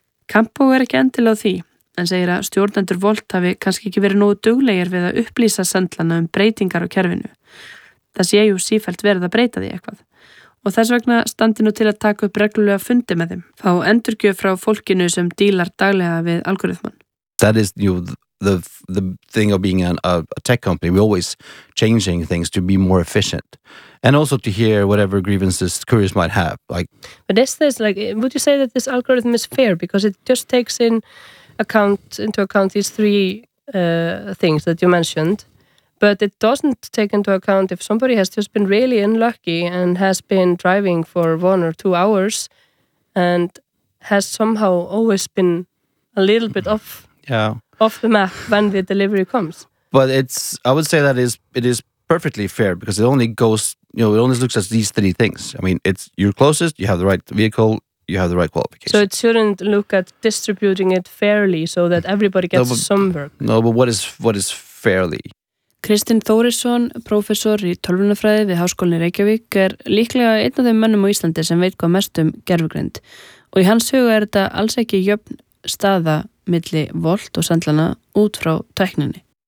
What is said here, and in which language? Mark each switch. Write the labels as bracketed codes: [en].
[is] Kampó ekki endilega því, en segir að stjórnendur Volt hafi kannski ekki verið nógu duglegir við að upplýsa sendlana breytingar á kerfinu. Það sé jú sífellt verið að breyta því eitthvað. Og þess vegna standi nú til að taka upp reglulega fundi með þeim, fá endurgjöf frá fólkinu sem dýlar daglega við algoritman. [en] That is you the thing of being a tech company, we're always changing things to be more efficient. And also to hear whatever grievances couriers might have. Like, but is this like? Would you say that this algorithm is fair because it just takes into account these three things that you mentioned, but it doesn't take into account if somebody has just been really unlucky and has been driving for 1 or 2 hours, and has somehow always been a little bit off. Yeah. Off the map when the delivery comes. But it's. I would say that it is perfectly fair because it only goes. You know, it only looks at these three things. I mean, it's your closest, you have the right vehicle, you have the right qualification. So it shouldn't look at distributing it fairly so that everybody gets some work. No, but what is fairly? [is] Kristinn Þórisson, prófessor í tölvunarfræði við Háskólinn í Reykjavík, líklega einn af þeim mönnum á Íslandi sem veit hvað mest gervigreind. Og í hans huga þetta alls ekki jöfn staða milli Volt og sendlana út frá tækninni.